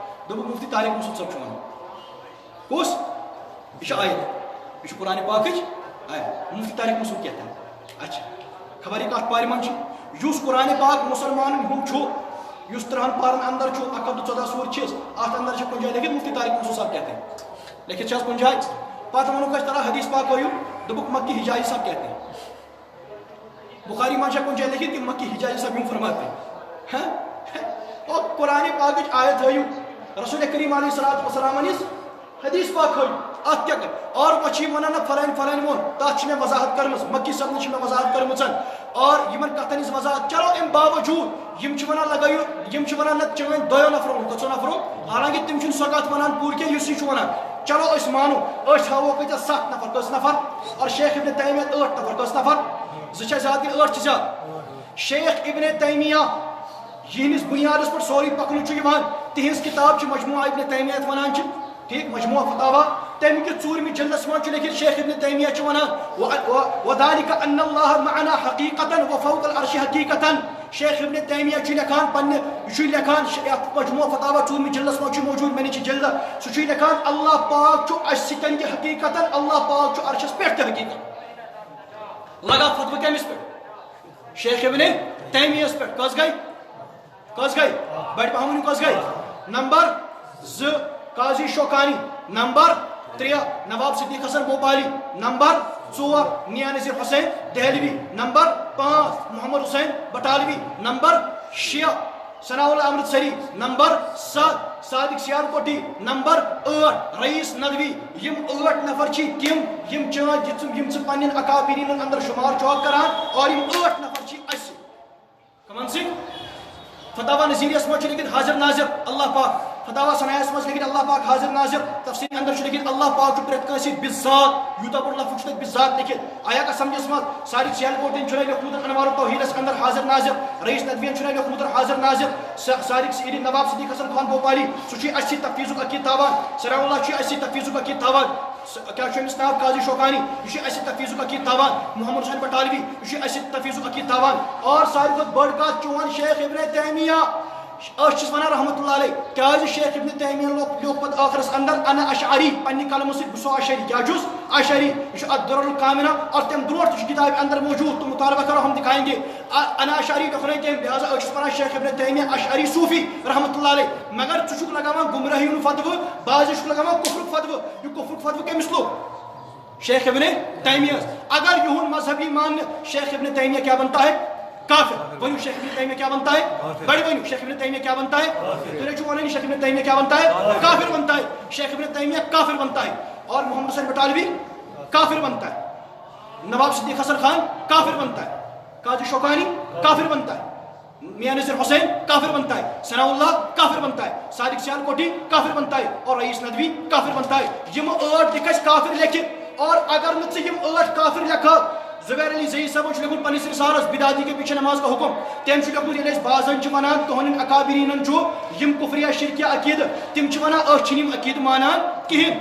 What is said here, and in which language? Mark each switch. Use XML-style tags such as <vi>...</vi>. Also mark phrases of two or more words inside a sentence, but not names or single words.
<ks>دوٚپُکھ مُفتی طارق مسعود صٲب چھُ وَنان کُس یہِ چھِ آیت یہِ چھُ قرآنِ پاکٕچ آیت مُفتی طارق مسعود</ks> <ur>کہتا ہے اچھا</ur> <ks>خبر یہِ کَتھ پارِ منٛز چھِ یُس قرآنِ پاک مُسلمانن ہُنٛد چھُ یُس 30 پارن اندر چھُ 114 سوٗر چھِس اَتھ اندر چھِ کُنہِ جایہِ لیکھِتھ مُفتی طارق مسعود صاحب</ks> <ur>کہتے ہیں</ur> <ks>لیکھِتھ چھِ حظ کُنہِ جایہِ پتہٕ ووٚنُکھ اَسہِ ترا حدیث پاک ہٲیِو دوٚپُکھ مکی حجازی صاحب</ks> <ur>کہتے ہیں</ur> <ks>بخاری منٛز چھا کُنہِ جایہِ لیکھِتھ کہ مکی حجازی صاحب یِم</ks> <ur>فرماتے ہیں اور</ur> <ks>قرآنِ پاکٕچ آیت ہٲیِو رسول کریم علیہ الصلوۃ والسلام ہٕنٛدِس حدیث پاک ہٲیِو اَتھ کیٛاہ کَرِ اور پتہٕ چھِ یِم وَنان نہ فلٲنۍ ووٚن تَتھ چھِ مےٚ وضاحت کٔرمٕژ مکی صٲبنہِ چھِ مےٚ وضاحت کٔرمٕژ اور یِمن کتھن ہٕنٛز وضاحت چلو امہِ باوجوٗد یِم چھِ وَنان لگٲیِو یِم چھِ وَنان نہ چٲنۍ دۄیو نفرو کٔژو نفرو حالانکہِ تِم چھِنہٕ سۄ کتھ وَنان پوٗرٕ کینٛہہ یُس یہِ چھُ وَنان چلو أسۍ مانو أسۍ ہاوو کۭتیاہ 7 نفر کٔژ نفر اور شیخ ابن تیمیہ 8 نفر کٔژ نفر 2 چھا زیادٕ کِنہٕ 8 چھِ زیادٕ شیخ ابن تیمیہ یِہنٛدِس بُنیادس پٮ۪ٹھ سورُے پکنہٕ چھُ یِوان تِہنٛز کِتاب چھِ مجموعہ ابن تیمیہ یتھ وَنان چھِ ٹھیٖک مجموعہ فتاوا تَمہِ کِس 4مہِ جلدس منٛز چھُ لیکھِتھ شیخ ابن تیمیہ چھُ وَنان</ks> <ar>وَذَلِكَ أَنَّ اللَّهَ مَعَنَا حَقِيقَةً وَفَوْقَ الْعَرْشِ حَقِيقَةً</ar> <ks>شیخ ابن تیمیہ چھُ لیکھان پننہِ یہِ چھُ لیکھان یتھ مجموعہ فتاوا 4مہِ جلدس منٛز چھُ موجوٗد مےٚ نِش چھِ جلدہ سُہ چھُ لیکھان اللہ پاک چھُ اَسہِ سۭتۍ تہِ حقیٖقتن اللہ پاک چھُ عرشس پٮ۪ٹھ تہِ حقیٖقت لگا فتوٕ کٔمِس پٮ۪ٹھ شیخ ابن تیمیہس پٮ۪ٹھ کٔژ گٔے بڑِ پہم ؤنِو کٔژ گٔے نمبر 2 قاضی شوکانی نمبر 3 نواب صدیق حسن بھوپالی نمبر 4 میاں نذیر حسین دہلوی نمبر 5 محمد حسین بٹالوی نمبر 6 ثناء اللہ امرتسری نمبر 7 صادق سیالکوٹی نمبر 8 رئیس ندوی یم 8 نفر چھ تم یم ژٕ پننٮ۪ن اکابرین اندر شمار چھُکھ کران اور یم 8 نفر چھ اَسہِ کمن سۭتۍ فتاوا نظیریس منٛز چھُ لیکھِتھ حاضر ناظر اللہ پاک فتاوا سنایس منٛز لیکھِتھ اللہ پاک حاضر ناظر تفسیٖر اندر چھُ لیکھِتھ اللہ پاک چھُ پرٛٮ۪تھ کٲنٛسہِ سۭتۍ بِذات یوٗتاہ بوٚڑ لفظ چھُ تتہِ بِذات لیکھِتھ آیا کتھ سمجھس منٛز صادق سیالکوٹین چھُنہ لیوٚکھمُت انوار التوحیدس اندر حاضر ناظر رئیس ندوین چھُنہ لیوٚکھمُت حاضر ناظر صادق نواب صدیق حسن خان بھوپالی سُہ چھُ اَسہِ سۭتۍ تفویضُک عقیٖدٕ تھاوان ثناء اللہ چھُ اَسہِ سۭتۍ تفویضُک عقیٖدٕ تھاوان کیا چھُ أمِس ناو قاضی شوکانی یہِ چھُ اَسہِ سۭتۍ تفویضُک عقیٖدٕ تھاوان محمد حسین بٹالوی یہِ چھُ اَسہِ سۭتۍ تفویضُک عقیٖدٕ تھاوان اور ساروی کھۄتہٕ بٔڑ کتھ چون شیخ ابن تیمیہ چھِس وَنان رحمتہ اللہ علیہ کیازِ شیخ ابن تیمیہ لیوٚکھ پتہٕ ٲخرس اندر انا اشعری پننہِ قلمہٕ سۭتۍ بہٕ چھُس اشعری کیاہ چھُس اشعری یہِ چھُ الدُرر الکامنہ اور تمہِ برونٛٹھ تہِ چھُ کِتابہِ اندر موجوٗد تہٕ مطالبہ کرو</ks> <ur>ہم دکھائیں گے</ur> <ks>انا اشعری لیوٚکھنٲے تٔمۍ لہٰذا أسۍ چھِس وَنان شیخ ابن تیمیہ اشعری صوفی رحمتہ اللہ علیہ مگر ژٕ چھُکھ لگاوان گمراہی ہُنٛد فتوٕ بعضے چھُکھ لگاوان کفرُک فتوٕ یہِ کفرُک فتوٕ کٔمِس لوٚگ شیخ ابن تیمیہ اگر یہُنٛد مذہبی ماننہٕ شیخ ابن تیمیہ</ks> <ur>کیا بنتا ہے کافر</ur> <ks>ونیو شیخ ابن تیمیہ</ks> <ur>کیا بنتا ہے بڑے</ur> <ks>ونیو شیخ ابن تیمیہ</ks> <ur>کیا بنتا ہے</ur> <ks>تیرے چھو ونانی شیخ ابن تیمیہ</ks> <ur>کیا بنتا ہے کافر بنتا</ur> <ks>ہے شیخ ابن تیمیہ کافر بنتا ہے اور محمد حسین بٹالوی کافر بنتا</ks> <ur>ہے نواب صدیق حسن خان کافر بنتا ہے قاضی شوکانی کافر بنتا ہے میاں نذیر حسین کافر بنتا ہے ثناء اللہ کافر بنتا ہے صادق سیالکوٹی کافر بنتا ہے اور رئیس ندوی کافر بنتا ہے</ur> <ks>یم 8 دِکھ اَسہِ کافر لیکھِتھ اور اگر نہٕ ژٕ یم 8 کافر لیکھکھ زبیر علی زئی صاحب چھُ لیوٚکھمُت پننِس رسالس بدعتی کے پیچھے نماز کا حکم تٔمۍ چھُ لیوٚکھمُت ییٚلہِ أسۍ بازن چھِ وَنان تُہنٛدٮ۪ن اکابریٖنن چھُ یِم کفریہ شرکیہ عقیٖدٕ تِم چھِ وَنان أسۍ چھِنہٕ یِم عقیٖدٕ مانان کِہیٖنۍ</ks>